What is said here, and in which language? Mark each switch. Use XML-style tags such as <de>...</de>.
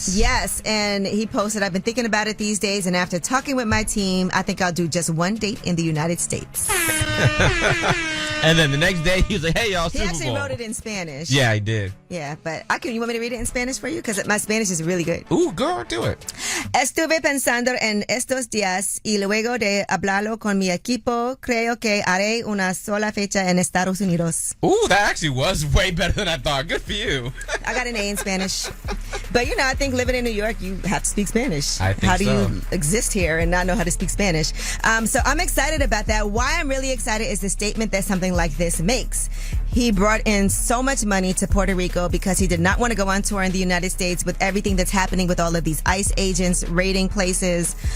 <en>Yes, and he posted, I've been thinking about it these days, and after talking with my team, I think I'll do just one date in the United States. And then the next day, he was like, hey, y'all, He Super actually Bowl. wrote it in Spanish. Yeah, he did. Yeah, but you want me to read it in Spanish for you? Because my Spanish is really good. Ooh, girl, do it.</en> <es>Estuve pensando en estos días y luego de hablarlo con mi equipo, creo que haré una sola fecha en Estados Unidos.</es> <en>Ooh, that actually was way better than I thought. Good for you. I got an A in Spanish. But, I think living in New York, you have to speak Spanish. I think How do so. you exist here and not know how to speak Spanish? So I'm excited about that. Why I'm really excited is the statement that something something like this makes. He brought in so much money to Puerto Rico because he did not want to go on tour in the United States with everything that's happening with all of these ICE agents raiding places.</en>